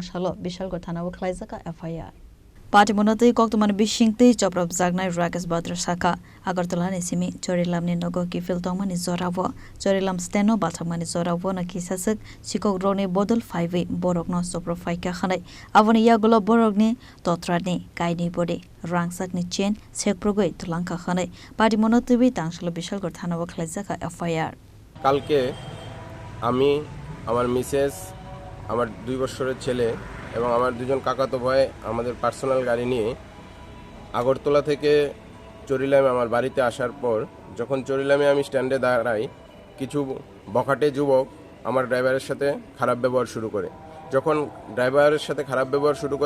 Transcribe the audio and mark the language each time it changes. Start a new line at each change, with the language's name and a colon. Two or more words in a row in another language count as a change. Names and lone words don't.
Kok Borok: Shalo Bishal Gotana Klai Zaka FIR Party Monote Koktuman Bishingte Joprob Zagnai Rakesh Badra Saka Agartala Nisimi Chorilam Ninogo Kifil Tongmani Zorawo Chorilam Steno Batamani Zorawo na Kisasuk Sikok Rone Bodol 5 Borokno Sopro Faika Khanai Avoni Yagulo Borogni Totrani Kaini Bode Rangsakni Chen Sekprogoi Tulanka Khanai Party Monote Tangshalo Bishal Gotana Klai Zaka FIR
Bangla: কালকে আমি আমার মিসেস আমার 2 বছরের ছেলে এবং আমার দুজন কাকাতো ভাই আমাদের পার্সোনাল গাড়ি নিয়ে আগরতলা থেকে চরিলামে আমার বাড়িতে আসার পর যখন চরিলামে আমি স্ট্যান্ডে দাঁড়াই কিছু বখাটে যুবক আমার ড্রাইভারের সাথে খারাপ ব্যবহার শুরু করে যখন ড্রাইভারের সাথে খারাপ ব্যবহার শুরু করে